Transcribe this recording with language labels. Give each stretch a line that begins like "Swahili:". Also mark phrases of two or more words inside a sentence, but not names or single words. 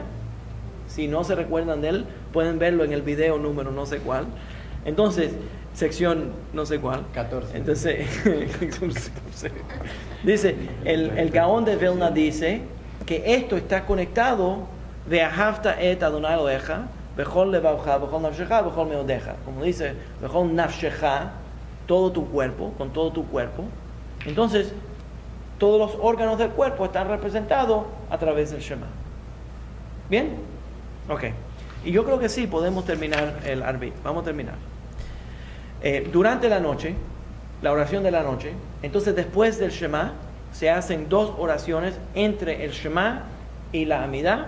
Spanish: Si no se recuerdan de él, pueden verlo en el video número no sé cuál. Entonces, sección no sé cuál. 14. Entonces, dice, el Gaón de Vilna dice que esto está conectado de
Hebrew: אהבת את ה' אלהיך, בכל לבבך, בכל נפשך, בכל מאדך.
Spanish: Como dice,
Hebrew: בכל נפשך,
Spanish: todo tu cuerpo, con todo tu cuerpo. Entonces, todos los órganos del cuerpo están representados a través del Shema. ¿Bien? Ok. Y yo creo que sí, podemos terminar el Arbit. Vamos a terminar. Durante la noche, la oración de la noche, entonces después del Shema, se hacen dos oraciones entre el Shema y la Amidá.